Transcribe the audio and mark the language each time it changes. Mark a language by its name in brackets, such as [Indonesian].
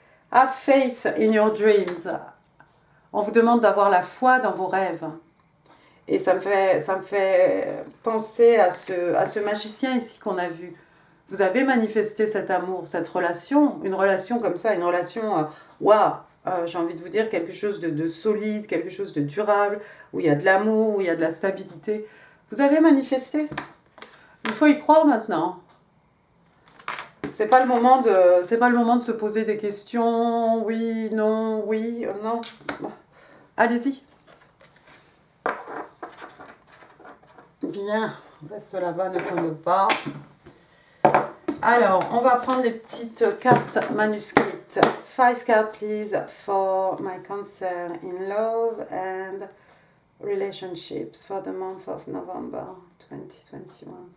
[English] Have faith in your dreams. [French] On vous demande d'avoir la foi dans vos rêves. Et ça me fait penser à ce magicien ici qu'on a vu. Vous avez manifesté cet amour, cette relation, une relation comme ça, une relation, waouh, j'ai envie de vous dire quelque chose de solide, quelque chose de durable, où il y a de l'amour, où il y a de la stabilité. Vous avez manifesté. Il faut y croire maintenant. C'est pas le moment de se poser des questions, oui, non, allez-y. Bien, reste là-bas, ne tombe pas. Alors, on va prendre les petites cartes manuscrites. [English] 5 cards, please, for my Cancer in love and relationships for the month of November 2021.